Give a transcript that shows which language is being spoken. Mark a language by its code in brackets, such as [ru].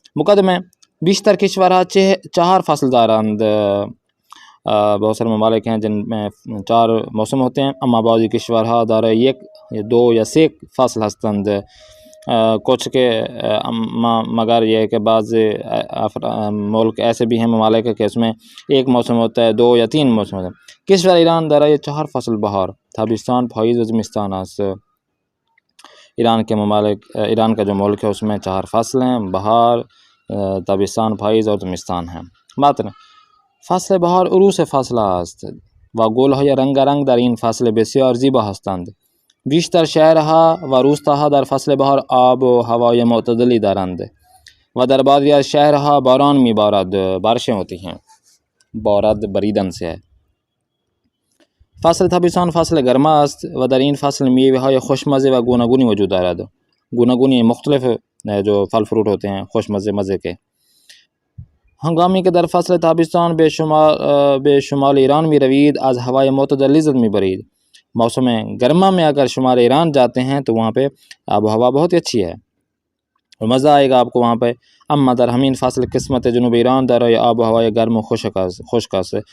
[fa] مقدمہ بیشتر کشورها 4 فصل دارند، [ur] بہت سارے ممالک ہیں جن میں 4 موسم ہوتے ہیں. [fa] اما بعضی کشورها دارای 1 یا 2 یا 3 فصل هستند، [ur] کچھ کے مگر یہ ہے کہ بعض ملک ایسے بھی ہیں ممالک کہ اس میں 1 موسم ہوتا ہے، 2 یا 3 موسم ہوتا ہے. [fa] کشور ایران دارای 4 فصل بہار، تابستان، پاییز و زمستان است. [ur] ایران کے ممالک، ایران کا جو ملک ہے اس میں 4 فصل ہیں، بہار، تابستان، پاییز اور زمستان ہیں. [fa] متن فصل بهار عروس فصل است و گل‌های رنگارنگ در این فصل بسیار زیبا هستند. بیشتر شهرها و روستاها در فصل بهار آب و هوای معتدلی دارند و در بعضی از شهرها باران میبارد، [ur] بارشیں ہوتی ہیں، بارد بریدن سے ہے. [fa] فصل تابستان فصل گرما است و در این فصل میوه‌های خوشمزه و گوناگونی وجود دارد. [ur] گوناگونی مختلف جو پھل فروٹ ہوتے ہیں خوش مزے کے. [fa] ہنگامی که در فصل تابستان به شمال ایران می روید از هوای معتدل لذت می برید. [ur] موسم گرما میں اگر شمال ایران جاتے ہیں تو وہاں پہ آب و ہوا بہت ہی اچھی ہے اور مزہ آئے گا آپ کو وہاں پہ. [fa] اما در ہمین فصل قسمت جنوب ایران در آب و ہوای گرم و خشک است.